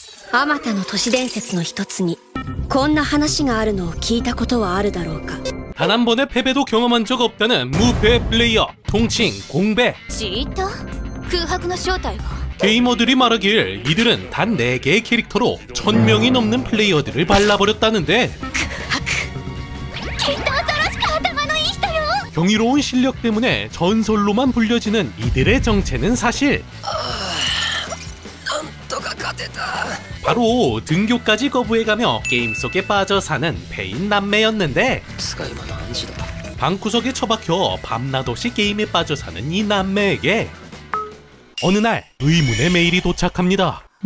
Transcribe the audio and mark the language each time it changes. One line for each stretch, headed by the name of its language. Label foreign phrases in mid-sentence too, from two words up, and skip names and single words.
Japanese: あまたの都市伝説の一つにこんな話があるのを聞いたことはあるだろうか。
Korean: 단 한 번의 패배도 경험한 적 없다는 무패 플레이어 통칭 공배.
Japanese: 知った空白の正体は
Korean: 게이머들이 말하길 이들은 단 4개의 캐릭터로 1000명이 넘는 플레이어들을 발라버렸다는데 경이로운 실력 때문에 전설로만 불려지는 이들의 정체는 사실 바로 등교까지 거부해가며 게임 속에 빠져 사는 페인 남매였는데 방구석에 처박혀 밤낮 없이 게임에 빠져 사는 이 남매에게 어느 날 의문의 메일이 도착합니다.